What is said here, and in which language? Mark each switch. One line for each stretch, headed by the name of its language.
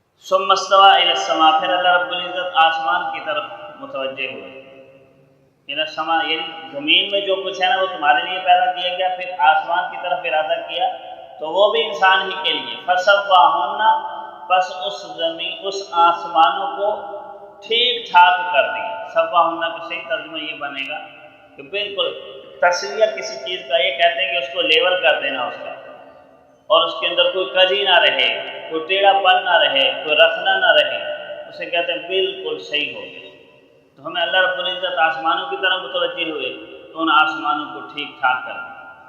Arabic: ثم استوى الى السماء،
Urdu: پھر اللہ رب العزت آسمان کی طرف متوجہ ہوئے.
Arabic: الى السماء
Urdu: یعنی زمین میں جو کچھ ہے نا وہ تمہارے لیے پیدا کیا گیا، پھر آسمان کی طرف ارادہ کیا تو وہ بھی انسان ہی کے لیے.
Arabic: فسواہن،
Urdu: پس اس آسمانوں کو ٹھیک ٹھاک کر دیا. سواہن کا صحیح ترجمہ یہ بنے گا کہ بالکل تسویہ کسی چیز کا یہ کہتے ہیں کہ اس کو لیول کر دینا اس کا، اور اس کے اندر کوئی کجی نہ رہے، کوئی ٹیڑھا پن نہ رہے، کوئی رخنا نہ رہے، اسے کہتے ہیں بالکل صحیح ہو گیا. تو ہمیں اللہ رب العزت آسمانوں کی طرف متوجہ ہوئے تو ان آسمانوں کو ٹھیک ٹھاک کر دیا.